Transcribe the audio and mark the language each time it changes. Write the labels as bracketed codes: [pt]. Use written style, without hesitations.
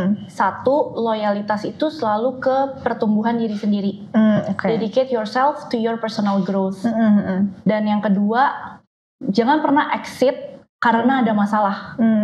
[id] Satu, loyalitas itu selalu ke pertumbuhan diri sendiri. [en] Dedicate yourself to your personal growth. [id] Dan yang kedua, jangan pernah exit karena ada masalah.